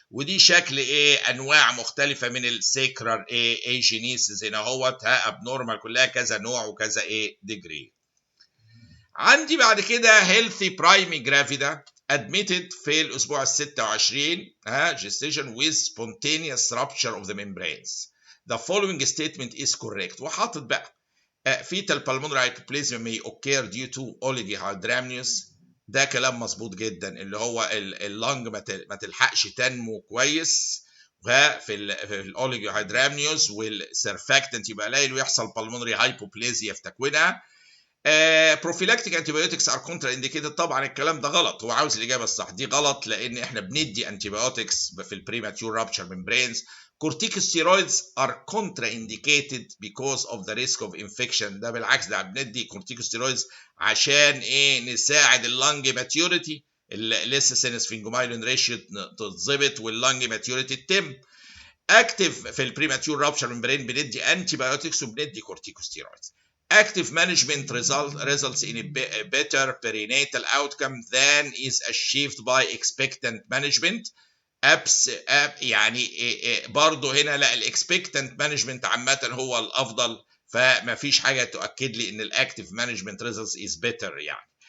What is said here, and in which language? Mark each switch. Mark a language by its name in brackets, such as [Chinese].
[Arabic] ودي شكل انواع مختلفه من السيكرال ايجينيسيس هنا اهوت، ابنورمال كلها كذا نوع وكذا ديجري. عندي بعد كده [English] healthy primi gravida admitted [Arabic] في الاسبوع ال [English] 26 gestation with spontaneous rupture of the membranes. The following statement is correct. [Arabic] وحاطط بقى [English] fetal pulmonary hypoplasia may occur due to oligohydramnios. [Arabic] ده كلام مظبوط جدا، اللي هو اللنج ما تلحقش تنمو كويس في الاوليجوهيدرامنيوس والسيرفاكتنت يبقى قليل ويحصل pulmonary hypoplasia في تكوينها. [English] Prophylactic antibiotics are contraindicated. [Arabic] طبعا الكلام ده غلط، هو عاوز الاجابه الصح، دي غلط لان احنا بندي انتيبيوتكس في البريماتيور رابتشر ممبرينز. [English] corticosteroids are contraindicated because of the risk of infection. [Arabic] ده بالعكس، ده بندي corticosteroids عشان نساعد اللنج ماتيوريتي، [English] الليس سينس sphingomyelin ratio تتظبط واللنج ماتيوريتي تتم. [Arabic] اكتف في البريماتيور رابشر ممبرين بندي انتي بايوتكس وبندي كورتيكوستيرويدز. [English] Active management results in a better perinatal outcome than is achieved by expectant management. [Arabic] يعني برضه هنا لا، الاكسبكتنت مانجمنت عامة هو الافضل، فما فيش حاجة تؤكد لي ان الاكتيف مانجمنت ريزلتس از بيتر يعني.